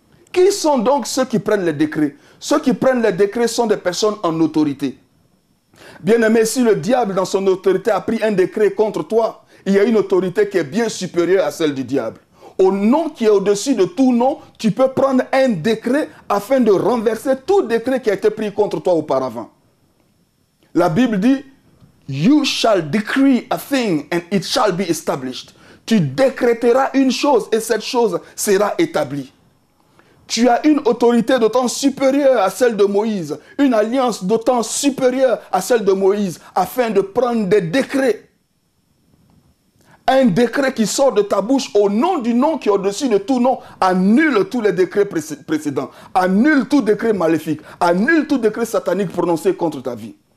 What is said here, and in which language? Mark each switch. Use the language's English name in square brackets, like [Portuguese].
[French] Qui sont donc ceux qui prennent les décrets? Ceux qui prennent les décrets sont des personnes en autorité. Bien-aimé, si le diable dans son autorité a pris un décret contre toi, il y a une autorité qui est bien supérieure à celle du diable. Au nom qui est au-dessus de tout nom, tu peux prendre un décret afin de renverser tout décret qui a été pris contre toi auparavant. La Bible dit, [English] you shall decree a thing and it shall be established. [French] Tu décréteras une chose et cette chose sera établie. Tu as une autorité d'autant supérieure à celle de Moïse, une alliance d'autant supérieure à celle de Moïse, afin de prendre des décrets. Un décret qui sort de ta bouche au nom du nom qui est au-dessus de tout nom annule tous les décrets précédents, annule tout décret maléfique, annule tout décret satanique prononcé contre ta vie.